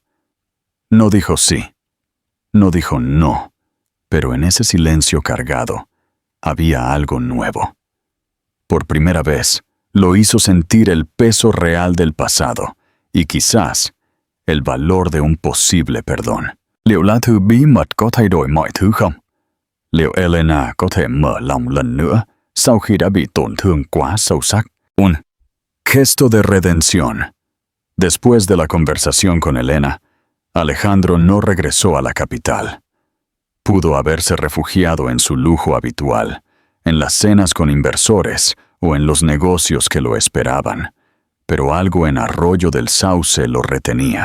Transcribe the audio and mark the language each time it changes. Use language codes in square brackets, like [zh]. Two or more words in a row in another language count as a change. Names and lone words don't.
[es] No dijo sí, no dijo no, pero en ese silencio cargado había algo nuevo. Por primera vez, lo hizo sentir el peso real del pasado y quizás el valor de un posible perdón. [vi] Liệu lá thư bí mật có thay đổi mọi thứ không? Liệu Elena có thể mở lòng lần nữa sau khi đã bị tổn thương quá sâu sắc? [es] Un gesto de redención. Después de la conversación con Elena, Alejandro no regresó a la capital. Pudo haberse refugiado en su lujo habitual, en las cenas con inversores o en los negocios que lo esperaban, pero algo en Arroyo del Sauce lo retenía.